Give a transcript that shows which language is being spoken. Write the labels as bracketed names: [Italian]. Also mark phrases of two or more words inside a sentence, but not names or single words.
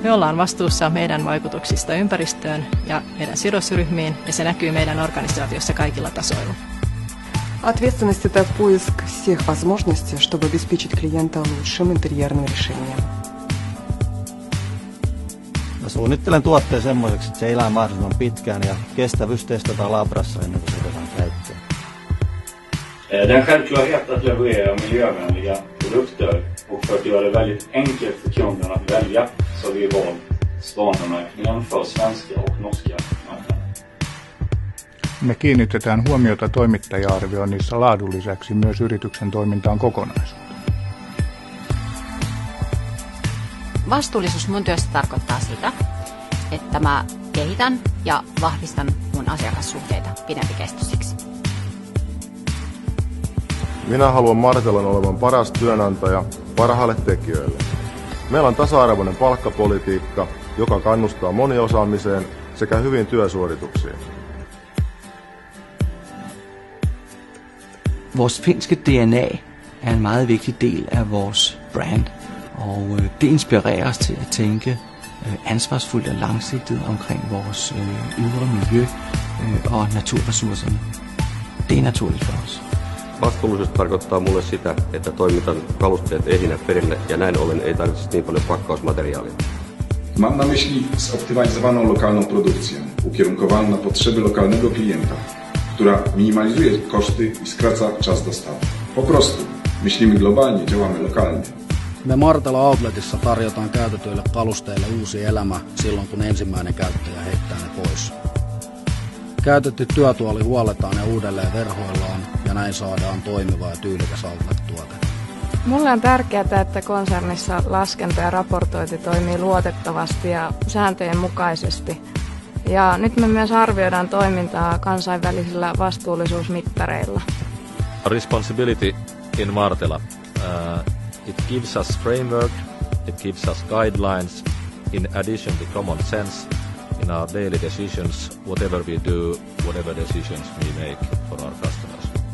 [Finnish] ollaan vastuussa meidän vaikutuksista ympäristöön ja meidän sidosryhmiin, ja se näkyy meidän organisaatiossa kaikilla tasoilla. [Russian] Ответственность – это поиск всех возможностей, чтобы обеспечить клиента лучшим интерьерным решением. [Finnish] Mä suunnittelen tuotteen semmoiseksi, että se elää mahdollisimman pitkään ja kestävyys testataan labrassa ennen kuin se otetaan käyttöön. [Swedish] Den självklarhet att leverera miljövänliga produkter och för att göra det väldigt enkelt för kunderna att välja så har vi valt Svanemärkningen för svenska och norska marknader. [Finnish] Me kiinnitetään huomiota toimittaja-arvioinnissa laadun lisäksi myös yrityksen toimintaan kokonaisuuteen. Vastuullisuus mun työssä tarkoittaa sitä, että mä kehitän ja vahvistan mun asiakassuhteita pidempikestoisiksi. Minä haluan Martellan olevan paras työnantaja parhaille tekijöille. Meillä on tasa-arvoinen palkkapolitiikka, joka kannustaa moniosaamiseen sekä hyviin työsuorituksiin. [Danish] Vores finske DNA er en meget vigtig del af vores brand, og det inspirerer os til at tænke ansvarsfuldt og langsigtet omkring vores ydre miljø og naturressourcerne. Det er naturligt for os. [Finnish] Vastuullisuus tarkoittaa mulle sitä, että toimitan kalusteet ehinä perille ja näin ollen ei tarvitse niin paljon pakkausmateriaalia. [Polish] Mam na myśli zoptymalizowaną lokalną produkcję, ukierunkowaną na potrzeby lokalnego klienta, która minimalizuje koszty i skraca czas dostawy. Po prostu myślimy globalnie, działamy lokalnie. [Finnish] Me Martela Outletissa tarjotaan käytetyille kalusteille uusi elämä silloin, kun ensimmäinen käyttäjä heittää ne pois. Käytetty työtuoli huolletaan ja uudelleen verhoillaan ja näin saadaan toimiva ja tyylikäs outlet-tuote. Mulle on tärkeää, että konsernissa laskenta ja raportointi toimii luotettavasti ja sääntöjen mukaisesti. Ja nyt me myös arvioidaan toimintaa kansainvälisillä vastuullisuusmittareilla. [English] Responsibility in Martela. It gives us framework, it gives us guidelines in addition to common sense in our daily decisions, whatever we do, whatever decisions we make for our customers.